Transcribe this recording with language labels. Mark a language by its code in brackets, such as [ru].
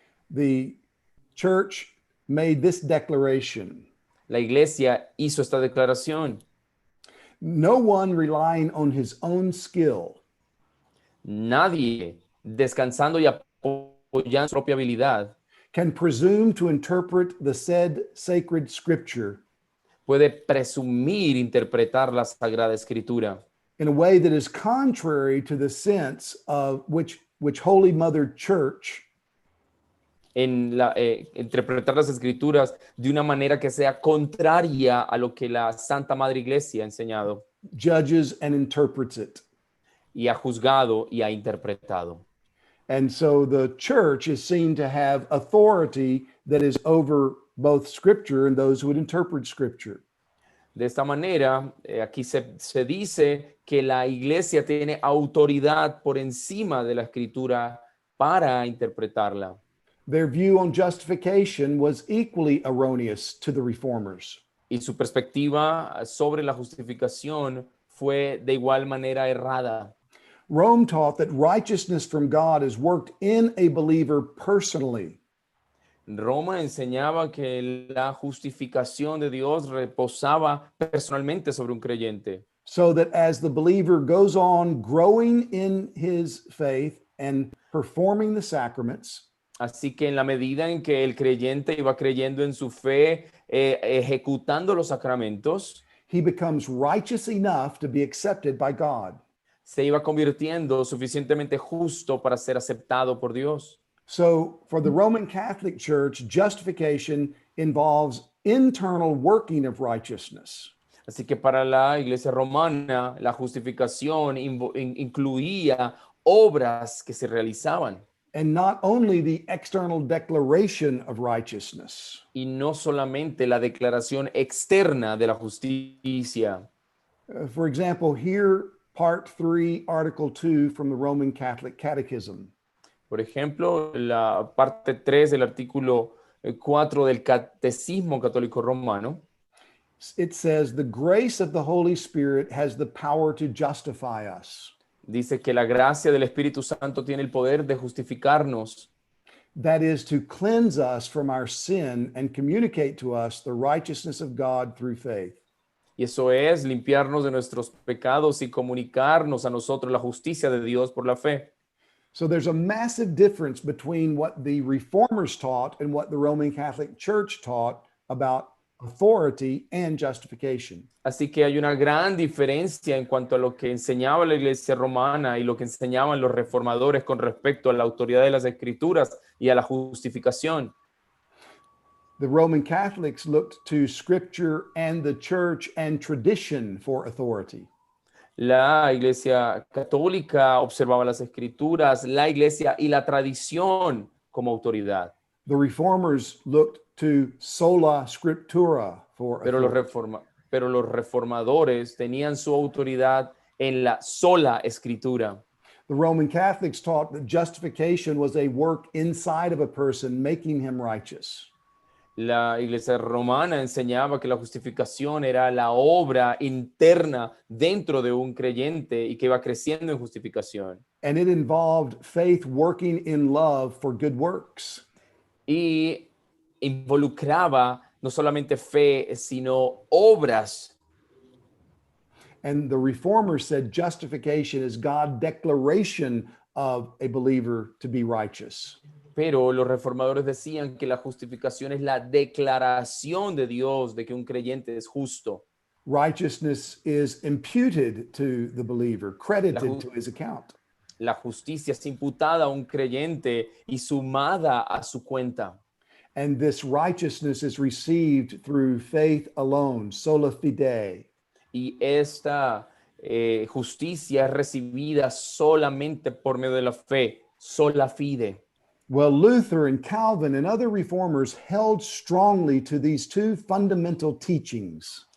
[en] the church made this declaration: [es] la Iglesia hizo esta declaración. [en] no one relying on his own skill [es] Nadie, descansando y apoyando su propia habilidad, [en] can presume to interpret the said sacred scripture [es] puede presumir interpretar la Sagrada Escritura [en] in a way that is contrary to the sense of which Holy Mother Church [es] interpretar las Escrituras de una manera que sea contraria a lo que la Santa Madre Iglesia ha enseñado [en] judges and interprets it. [es] y ha juzgado y ha interpretado. [en] And so the church is seen to have authority that is over both scripture and those who would interpret scripture. [es] De esta manera, aquí se dice que la Iglesia tiene autoridad por encima de la Escritura para interpretarla. [en] Their view on justification was equally erroneous to the reformers. [es] Y su perspectiva sobre la justificación fue de igual manera errada. [en] Rome taught that righteousness from God is worked in a believer personally. [es] Roma enseñaba que la justificación de Dios reposaba personalmente sobre un creyente. [en] So that as the believer goes on growing in his faith and performing the sacraments, [es] Así que en la medida en que el creyente iba creyendo en su fe, ejecutando los sacramentos, [en] he becomes righteous enough to be accepted by God. [es] se iba convirtiendo suficientemente justo para ser aceptado por Dios. [en] So for the Roman Catholic Church, justification involves internal working of righteousness. [es] Así que para la Iglesia romana, la justificación incluía obras que se realizaban. [en] And not only the external declaration of righteousness. [es] Y no solamente la declaración externa de la justicia. [en] For example, here, part 3, article 2 from the Roman Catholic Catechism. [es] Por ejemplo, la parte 3 del artículo 4 del Catecismo Católico Romano. [en] It says, the grace of the Holy Spirit has the power to justify us. [es] Dice que la gracia del Espíritu Santo tiene el poder de justificarnos. [en] That is to cleanse us from our sin and communicate to us the righteousness of God through faith. [es] Y eso es limpiarnos de nuestros pecados y comunicarnos a nosotros la justicia de Dios por la fe. [en] So there's a massive difference between what the reformers taught and what the Roman Catholic Church taught about authority and justification. [es] Así que hay una gran diferencia en cuanto a lo que enseñaba la Iglesia romana y lo que enseñaban los reformadores con respecto a la autoridad de las Escrituras y a la justificación. [en] The Roman Catholics looked to Scripture and the Church and tradition for authority. [es] La Iglesia católica observaba las Escrituras, la Iglesia y la tradición como autoridad. [en] The reformers looked to sola scriptura for [es] Pero [en] authority. [es] los reformadores tenían su autoridad en la sola Escritura. [en] The Roman Catholics taught that justification was a work inside of a person, making him righteous. [es] La Iglesia romana enseñaba que la justificación era la obra interna dentro de un creyente y que iba creciendo en justificación. [en] And it involved faith working in love for good works. [es] Y involucraba no solamente fe, sino obras. [en] And the reformers said justification is God's declaration of a believer to be righteous. [es] Pero los reformadores decían que la justificación es la declaración de Dios de que un creyente es justo. [en] Righteousness is imputed to the believer, credited to his account. [es] La justicia es imputada a un creyente y sumada a su cuenta. [en] And this righteousness is received through faith alone, sola fide. [es] Y esta justicia es recibida solamente por medio de la fe, sola fide. [en] Well, Luther and Calvin and other reformers held strongly to these two fundamental teachings.